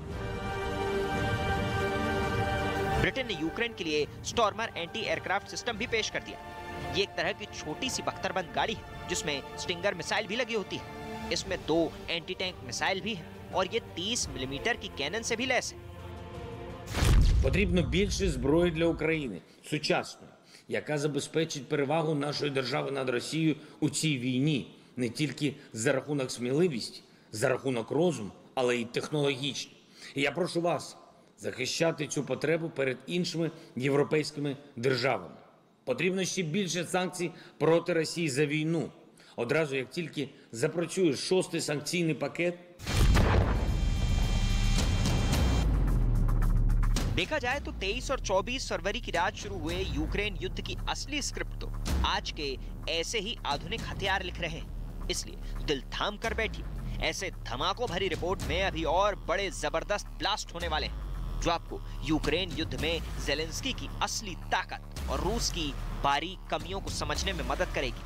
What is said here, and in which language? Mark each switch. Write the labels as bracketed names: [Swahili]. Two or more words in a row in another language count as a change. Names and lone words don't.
[Hindi] ब्रिटेन ने यूक्रेन के लिए स्टॉर्मर [English] anti aircraft system [Hindi] भी पेश कर दिया। ये एक तरह की छोटी सी बख्तरबंद गाड़ी है, जिसमें स्टिंगर मिसाइल भी लगी होती है। इसमें 2 [English] anti tank missile [Hindi] भी है, और ये 30 मिलीमीटर की कैनन से भी लैस है। [Ukrainian] Потрібно більше зброї для України, сучасної. яка забезпечить перевагу нашої держави над Росією у цій війні не тільки за рахунок сміливості, за рахунок розуму, але й технологічно. І я прошу вас захищати цю потребу перед іншими європейськими державами. Потрібно ще більше санкцій проти Росії за війну. Одразу, як тільки запрацює 6-й санкційний пакет. [Hindi] देखा जाए तो 23 और 24 फरवरी की रात शुरू हुए यूक्रेन युद्ध की असली स्क्रिप्ट तो आज के ऐसे ही आधुनिक हथियार लिख रहे हैं। इसलिए दिल थाम कर बैठिए, ऐसे धमाकों भरी रिपोर्ट में अभी और बड़े जबरदस्त ब्लास्ट होने वाले हैं, जो आपको यूक्रेन युद्ध में ज़ेलेंस्की की असली ताकत और रूस की बारीक कमियों को समझने में मदद करेगी।